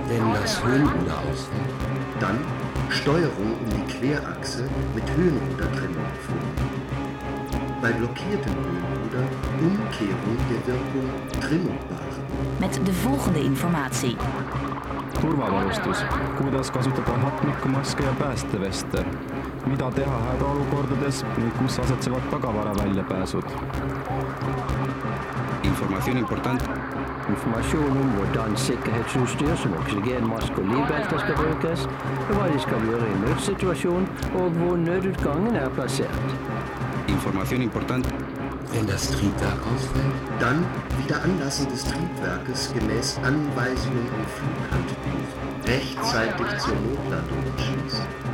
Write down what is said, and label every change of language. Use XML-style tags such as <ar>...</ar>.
<de>Wenn das Höhenruder ausfällt, dann Steuerung um die Querachse mit Höhenrudertrennung vornehmen. Bei blockiertem Höhenruder Umkehrung der Wirkung Trimmung beachten. Mit der folgenden Information.</de> <et>Turvavarustus. Kuidas kasutada hatmikmaske ja päästeveste? Mida teha hädaolukordades ning kus asetsevad tagavara väljapääsud?</et> <es>información importante.</es> <no>Información om hvordan sikkerhetsutstyr som oksygenmaske og livbelter skal brukes, hva de skal gjøre i nødsituasjon og hvor nødutgangen plassert.</no> <fr>Information importante.</fr> <de>Wenn das Triebwerk ausfällt, dann wieder Anlassen des Triebwerkes gemäß Anweisungen im Flughandbuch rechtzeitig zur Notlandung schießen.</de>